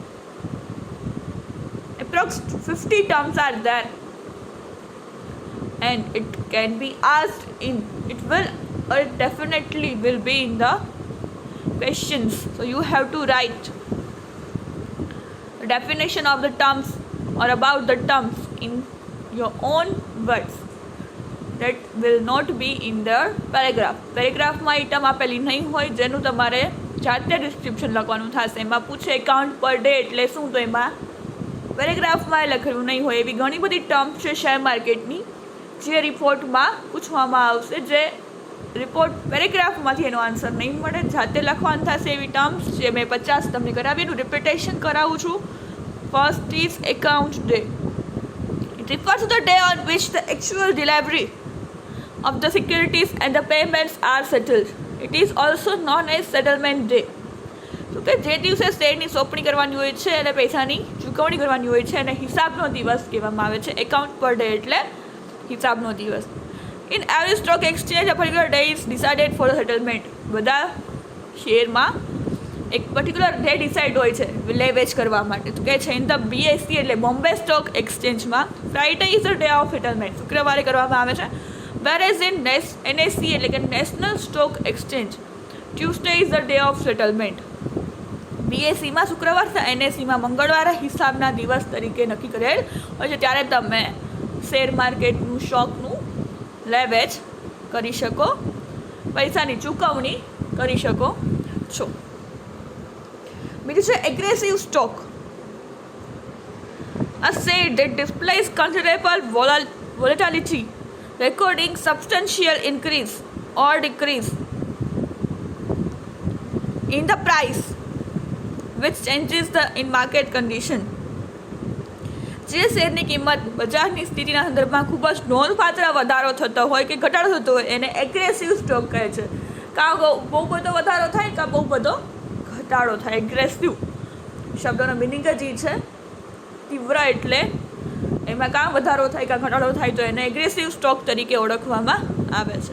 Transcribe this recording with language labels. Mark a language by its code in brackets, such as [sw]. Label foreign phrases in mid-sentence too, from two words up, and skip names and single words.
[en] Approx 50 terms are there, and it can be asked in, it will or it definitely will be in the questions. So you have to write the definition of the terms or about the terms in your own words. That will not be in the paragraph. [gu] પેરેગ્રાફમાં એ ટર્મ આપેલી નહીં હોય જેનું તમારે જાતે ડિસ્ક્રિપ્શન લખવાનું થશે. એમાં પૂછે [en] account per day [gu] એટલે શું, તો એમાં પેરેગ્રાફમાં એ લખેલું નહીં હોય. એવી ઘણી બધી ટર્મ્સ છે શેર માર્કેટની જે રિપોર્ટમાં પૂછવામાં આવશે, જે રિપોર્ટ પેરેગ્રાફમાંથી એનો આન્સર નહીં મળે, જાતે લખવાનું થશે. એવી ટર્મ્સ જે મેં 50 તમને કરાવી, એનું રિપીટેશન કરાવું છું. [en] First is account day. It refers to the day on which the actual delivery of the securities and the payments are settled. It is also known as settlement day. [gu] તો કે જે દિવસે શેરની સોંપણી કરવાની હોય છે અને પૈસાની ચૂકવણી કરવાની હોય છે અને હિસાબનો દિવસ કહેવામાં આવે છે. [en] account per day [gu] એટલે હિસાબનો દિવસ. [en] In every stock exchange a particular day is decided for the settlement. [gu] બધા શેરમાં એક [en] particular day [gu] ડિસાઇડ હોય છે લે વેચ કરવા માટે. તો કે છે [en] in the BSE એટલે બોમ્બે સ્ટોક એક્સચેન્જમાં Friday is the day of settlement, [gu] શુક્રવારે કરવામાં આવે છે. [en] whereas in NSE [gu] એટલે કે [en] નેશનલ સ્ટોક એક્સચેન્જ Tuesday is the day of settlement. [gu] BSEમાં શુક્રવાર છે, NSEમાં મંગળવારે હિસાબના દિવસ તરીકે નક્કી કરેલ હોય છે. ત્યારે તમે શેર માર્કેટનું સ્ટોકનું લે વેચ કરી શકો, પૈસાની ચૂકવણી કરી શકો છો. બીજું છે [en] aggressive stock. A share that displays considerable volatility, recording substantial increase or decrease in the price which changes in market condition. [gu] જે શેરની કિંમત બજારની સ્થિતિના સંદર્ભમાં ખૂબ જ નોંધપાત્ર વધારો થતો હોય કે ઘટાડો થતો હોય એને [en] aggressive stock [gu] કહે છે. કાં બહુ બધો વધારો થાય કાં બહુ બધો ઘટાડો થાય. એગ્રેસિવ શબ્દનો મિનિંગ જ એ છે, તીવ્ર એટલે એમાં કાં વધારો થાય કાં ઘટાડો થાય તો એને [en] aggressive stock [gu] તરીકે ઓળખવામાં આવે છે.